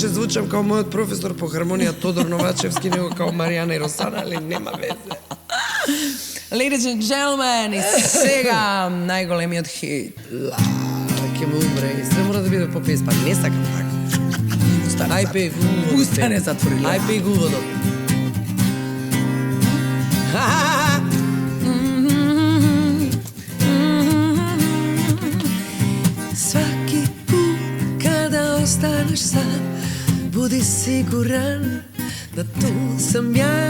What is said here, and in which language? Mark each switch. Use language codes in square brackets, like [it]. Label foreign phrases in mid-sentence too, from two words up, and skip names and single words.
[mk] звучам kao мојот професор по хармонија Тодор Новачевски, него kao Маријана и Росана, [sr] али нема везе. [en] Ladies and gentlemen, [mk] и сега најголемиот хит. Ке му умре, и све мора да биде по песма, не сакам така. Ај пеј го. Уста не затворили. Ај пеј го водо. [sr] Svaki put kada ostaneš sam, budi siguran da tu sam ja.